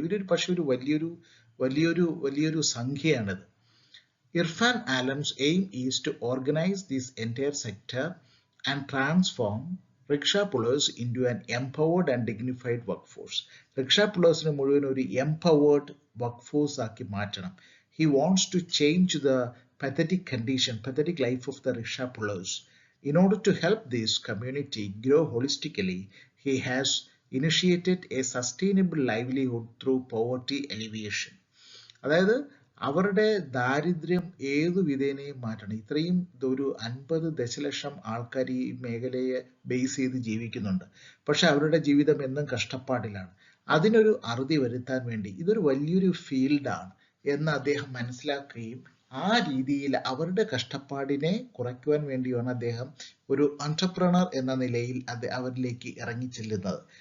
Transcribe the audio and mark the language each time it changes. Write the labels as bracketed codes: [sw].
[ml] ഇവരൊരു പക്ഷെ ഒരു വലിയൊരു സംഖ്യയാണിത്. [en] Irfan Alam's aim is to organise this entire sector and transform rickshaw pullers into an empowered and dignified workforce. [ml] Rickshaw പുള്ളേഴ്സിനെ മുഴുവൻ ഒരു empowered work force ആക്കി മാറ്റണം. [en] He wants to change the pathetic life of the rickshaw pullers. In order to help this community grow holistically, he has initiated a sustainable livelihood through poverty alleviation. [ml] അതായത് അവരുടെ ദാരിദ്ര്യം ഏതു വിധേനയും മാറ്റണം. ഇത്രയും ഒരു 50 ദശലക്ഷം ആൾക്കാർ ഈ മേഖലയെ ബേസ് ചെയ്ത് ജീവിക്കുന്നുണ്ട്. പക്ഷെ അവരുടെ ജീവിതം എന്നും കഷ്ടപ്പാടിലാണ്. അതിനൊരു അറുതി വരുത്താൻ വേണ്ടി ഇതൊരു വലിയൊരു ഫീൽഡാണ് എന്ന് അദ്ദേഹം മനസ്സിലാക്കുകയും ആ രീതിയിൽ അവരുടെ കഷ്ടപ്പാടിനെ കുറയ്ക്കുവാൻ വേണ്ടിയാണ് അദ്ദേഹം ഒരു എന്റർപ്രണർ എന്ന നിലയിൽ അവരിലേക്ക് ഇറങ്ങിച്ചെല്ലുന്നത്.